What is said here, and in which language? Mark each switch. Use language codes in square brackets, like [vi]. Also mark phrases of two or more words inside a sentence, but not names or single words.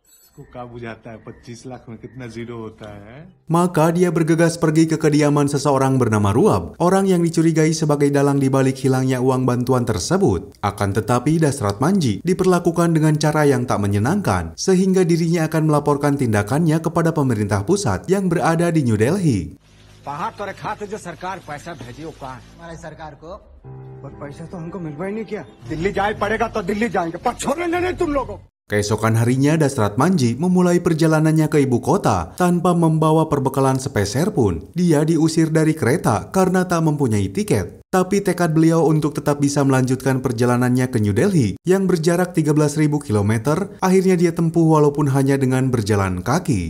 [id] Maka dia bergegas pergi ke kediaman seseorang bernama Ruab, orang yang dicurigai sebagai dalang di balik hilangnya uang bantuan tersebut. Akan tetapi Dasrat Manji diperlakukan dengan cara yang tak menyenangkan, sehingga dirinya akan melaporkan tindakannya kepada pemerintah pusat yang berada di New Delhi. [hi] पहाड़ तोरे खाते जो सरकार पैसा भेजी वो कहाँ हमारी सरकार को और पैसा तो हमको मिल ही नहीं किया दिल्ली जाए पड़ेगा तो दिल्ली जाएंगे पर छोड़ने नहीं तुम लोगों [id] Keesokan harinya Dasrat Manji memulai perjalanannya ke ibu kota tanpa membawa perbekalan sepeser pun. Dia diusir dari kereta karena tak mempunyai tiket. Tapi tekad beliau untuk tetap bisa melanjutkan perjalanannya ke New Delhi yang berjarak 13.000 km akhirnya dia tempuh walaupun hanya dengan berjalan kaki.